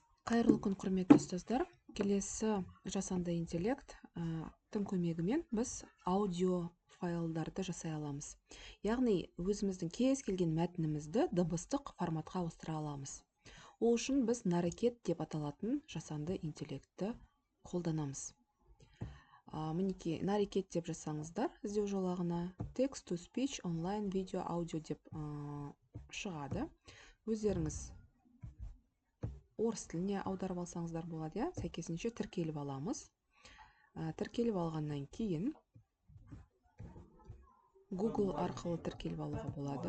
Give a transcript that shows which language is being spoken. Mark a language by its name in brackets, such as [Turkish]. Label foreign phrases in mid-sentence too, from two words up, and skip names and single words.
[Kazakh] Қайырлы күн, құрметті ұстаздар. Келесі жасанды интеллект тың көмегімен біз аудио файлдарды жасай аламыз. Яғни өзіміздің кез келген мәтінімізді дыбыстық форматқа ауыстыра аламыз. Ол үшін біз нарекет деп аталатын жасанды интеллектті қолданамыз. Мінекей нарекет деп жасаңыздар іздеу жолағына [English] text to speech, [Kazakh] онлайн, видео, аудио деп шығады. Өздеріңіз орыс тіліне аударып алсаңыздар болады, сәйкесінше тіркеліп аламыз. Тіркеліп алғаннан кейін Google арқылы тіркеліп алуға болады.